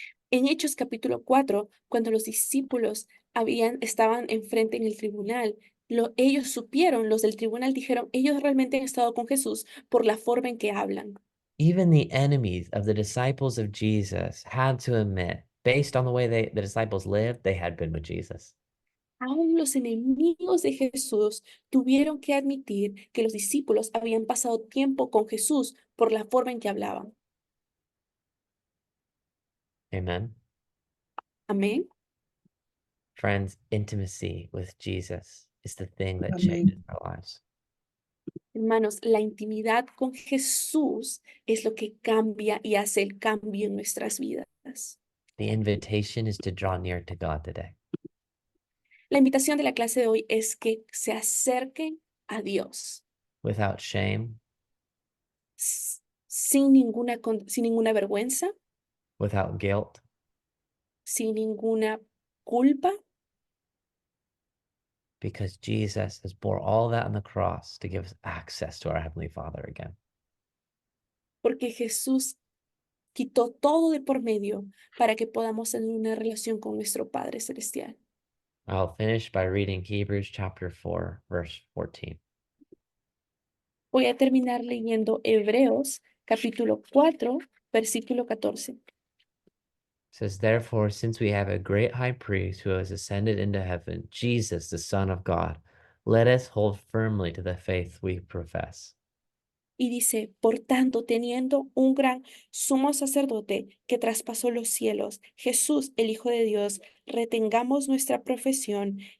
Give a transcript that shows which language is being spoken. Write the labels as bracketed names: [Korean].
[Spanish] En Hechos capítulo 4, cuando los discípulos estaban enfrente en el tribunal, ellos supieron, los del tribunal dijeron, ellos realmente han estado con Jesús por la forma en que hablan. [English] Even the enemies of the disciples of Jesus had to admit, based on the way the disciples lived, they had been with Jesus. [Spanish] Aún los enemigos de Jesús tuvieron que admitir que los discípulos habían pasado tiempo con Jesús por la forma en que hablaban. [English] Amen. [Spanish] Amén. [English] Friends, intimacy with Jesus is the thing that changes [Spanish] Amén. [English] our lives. [Spanish] Hermanos, la intimidad con Jesús es lo que cambia y hace el cambio en nuestras vidas. [English] The invitation is to draw near to God today. [Spanish] La invitación de la clase de hoy es que se acerquen a Dios [English] Without shame, [Spanish] sin ninguna vergüenza, [English] without guilt, [Spanish] sin ninguna culpa, [English] because Jesus has bore all that on the cross to give us access to our Heavenly Father again. [Spanish] porque Jesús quitó todo de por medio para que podamos tener una relación con nuestro Padre Celestial. [English] I'll finish by reading Hebrews chapter 4, verse 14. [Spanish] Voy a terminar leyendo Hebreos capítulo 4, versículo 14. [English] It says, therefore, since we have a great high priest who has ascended into heaven, Jesus, the Son of God, let us hold firmly to the faith we profess. [Spanish] Y dice, por tanto, teniendo un gran sumo sacerdote que traspasó los cielos, Jesús, el Hijo de Dios, retengamos nuestra profesión.